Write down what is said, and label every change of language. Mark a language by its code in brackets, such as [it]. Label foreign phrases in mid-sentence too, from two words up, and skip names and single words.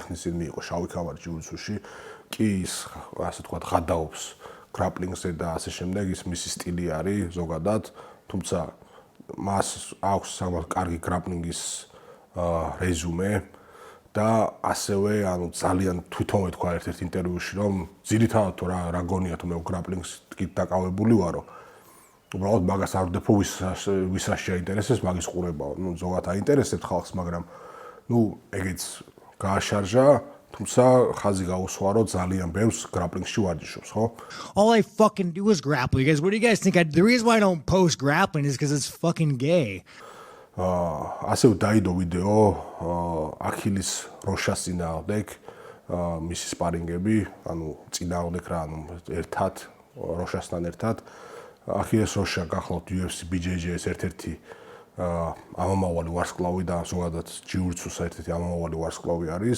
[ka] ხნის წინ მიიღო შავი ქავარი ჯიუ-ჯიტსუში, კი ის ასე თქვა ღადაობს გრაპლინგზე და ასე შემდეგ, ის მისი სტილი არის ზოგადად, თუმცა მას აქვს საკმაოდ კარგი გრაპლინგის რეზუმე და ასევე ანუ ძალიან თვითონვე თქვა ერთ-ერთ ინტერვიუში რომ ძირითადად თუ რა გონია თუ მე გრაპლინგს დაკავებული ვარო უბრალოდ მაგას არ ვდეფო ვის რა შეაინტერესებს მაგის ყურებაა. ნუ ზოგადად აინტერესებთ ხალხს, მაგრამ ნუ ეგეც გააშარჟა, თუმცა ხაზი გაუსვა რომ ძალიან ბევრს გრაპლინგში ვარჯიშობს, ხო? [en] All I fucking do is grapple. You guys, what do you guys think? The reason why I don't post grappling is because it's fucking gay. [ka] ასე დაიდო ვიდეო ახილის როშას წინააღმდეგ მისი სპარინგები, ანუ წინააღმდეგ რა, ანუ ერთად როშასთან ერთად ახილის როშა გახლავთ UFC BJJ-ის ერთ-ერთი ამომავალი ვარსკვლავი და ზოგადად ჯიუ-ჯიტსუს ერთ-ერთი ამომავალი ვარსკვლავი არის.